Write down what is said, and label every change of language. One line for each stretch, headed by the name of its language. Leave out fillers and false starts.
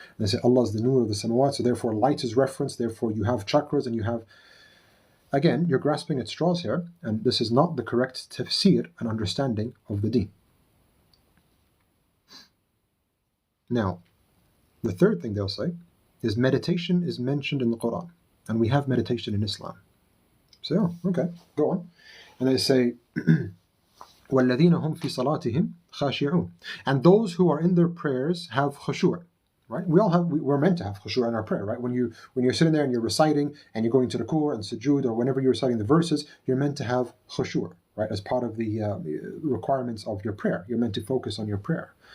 English: And they say Allah is the nur of the samawat, so therefore light is referenced, therefore you have chakras, and you have, again, you're grasping at straws here, and this is not the correct tafsir and understanding of the deen. Now, the third thing they'll say is meditation is mentioned in the Quran, and we have meditation in Islam. So, okay, go on. And they say,
Arabic: وَالَّذِينَ هُمْ فِي صَلَاتِهِمْ خَاشِعُونَ.
English: And those who are in their prayers have khushu'. Right? We're meant to have khushu' in our prayer, right? When you're sitting there and you're reciting and you're going to the ruku' and sujood, or whenever you're reciting the verses, you're meant to have khushu', right? As part of the requirements of your prayer. You're meant to focus on your prayer.